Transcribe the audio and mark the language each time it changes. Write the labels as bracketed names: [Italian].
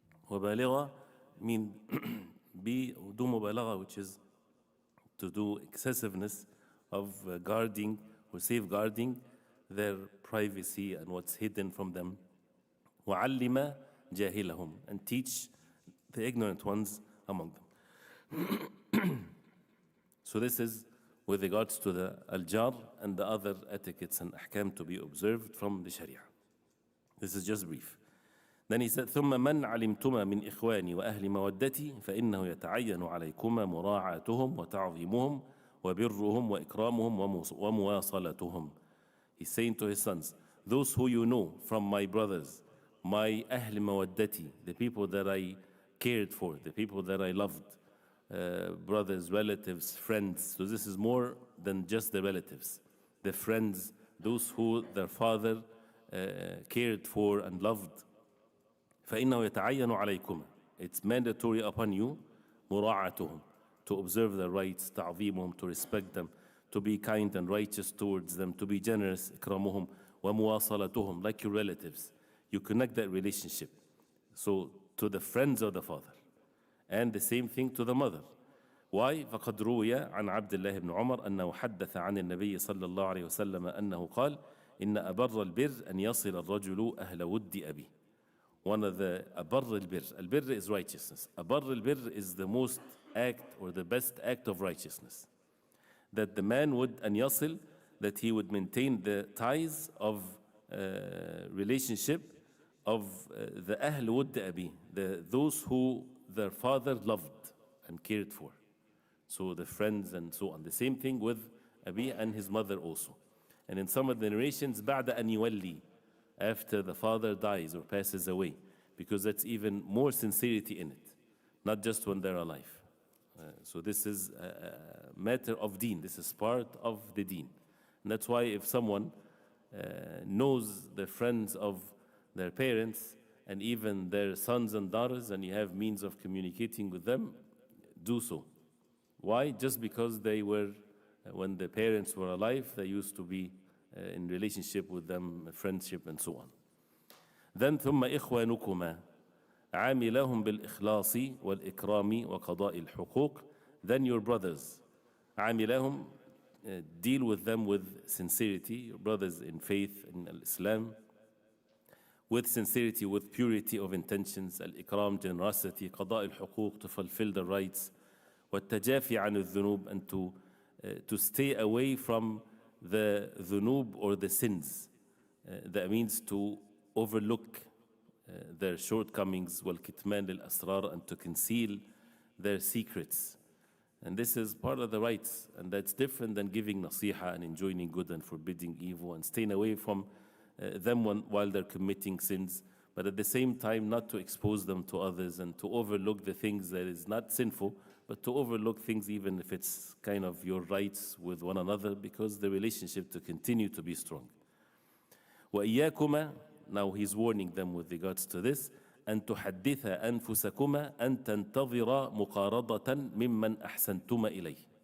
[Arabic] وبالغ [English] mean be do مبالغة, which is to do excessiveness of guarding or safeguarding their privacy and what's hidden from them. [Arabic] وَعَلِّمَ جَاهِلَهُمْ, [English] and teach the ignorant ones among them. So this is with regards to the al-jar and the other etiquettes and ahkam to be observed from the Sharia. This is just brief. Then he said, [Arabic] ثُمَّ مَنْ عَلِمْتُمَا مِنْ إِخْوَانِ وَأَهْلِ مَوَدَّتِي فَإِنَّهُ يَتَعَيَّنُ عَلَيْكُمَا مُرَاعَاتُهُمْ وَتَعْظِيمُهُمْ وَبِرُّهُمْ وَإِكْرَامُهُمْ وَمُوَاصَلَتُهُمْ. [English] He's saying to his sons, those who you know from my brothers, my [Arabic] أهل مودتي, [English] the people that I cared for, the people that I loved, brothers, relatives, friends. So this is more than just the relatives. The friends, those who their father cared for and loved. [Arabic] فإنه يتعين عليكم. [English] It's mandatory upon you, [Arabic] مراعاتهم, [English] to observe their rights, [Arabic] تعظيمهم, [English] to respect them, to be kind and righteous towards them, to be generous, [Arabic] إكرامهم, ومواصلتهم, [English] like your relatives. You connect that relationship. So to the friends of the father, and the same thing to the mother. Why? [Arabic] فقد روي عن عبد الله بن عمر أنه حدث عن النبي صلى الله عليه وسلم أنه قال إن أبر البر أن يصل الرجل أهل ود أبيه. [English] One of the أبر البر. البر is righteousness. أبر البر is the most act or the best act of righteousness. That the man would [Arabic] أن يصل [English] that he would maintain the ties of relationship of the Ahl Wudd Abi, those who their father loved and cared for. So the friends and so on. The same thing with Abi and his mother also. And in some of the narrations, [Arabic] بعد أن يولي, [English] after the father dies or passes away, because that's even more sincerity in it, not just when they're alive. So this is a matter of deen. This is part of the deen. And that's why if someone knows the friends of their parents and even their sons and daughters, and you have means of communicating with them, do so. Why? Just because they were, when the parents were alive, they used to be in relationship with them, friendship and so on. Then [Arabic] ثم إخوانكما عاملهم بالإخلاص والإكرام وقضاء الحقوق. [English] Then your brothers, [Arabic] عاملهم, [English] deal with them with sincerity, your brothers in faith, in Islam, with sincerity, with purity of intentions, الإكرام, generosity, [Arabic] قضاء الحقوق, [English] to fulfill the rights, [Arabic] والتجافي عن الذنوب, [English] and to stay away from the dhunub or the sins. That means to overlook their shortcomings, [Arabic] والكتمان للأسرار, [English] and to conceal their secrets. And this is part of the rights, and that's different than giving nasiha and enjoining good and forbidding evil and staying away from them while they're committing sins, but at the same time not to expose them to others and to overlook the things that is not sinful, but to overlook things even if it's kind of your rights with one another, because the relationship to continue to be strong. [Arabic] وَإِيَّاكُمَا, [English] now he's warning them with regards to this, [Arabic] أن تحدث أنفسكما أن تنتظر مقارضة ممن أحسنتما إليه.